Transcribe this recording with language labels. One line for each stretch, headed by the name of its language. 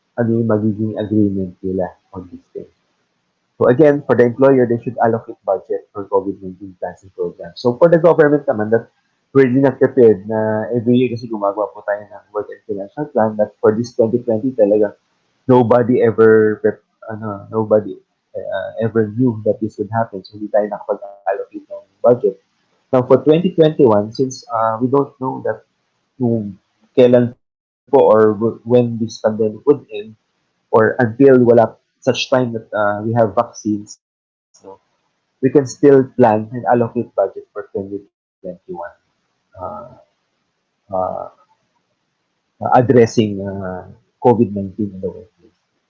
Filipino: Ano yung magiging agreement nila
English: on these things. So again, for the employer, they should allocate budget for COVID-19 plans and programs. So for the government naman, that we're really not prepared na every year
Filipino: kasi gumagawa po tayo ng
English: work and financial plan, that for this 2020 talaga, nobody ever nobody ever knew that this would happen.
Filipino: So hindi tayo nakapag-allocate ng budget.
English: Now for 2021, since we don't know that
Filipino: kung kailan po
English: or when this pandemic would end, or until wala such time that we have vaccines, no, we can still plan and allocate budget for 2021, uh, uh, addressing COVID-19 in the workplace.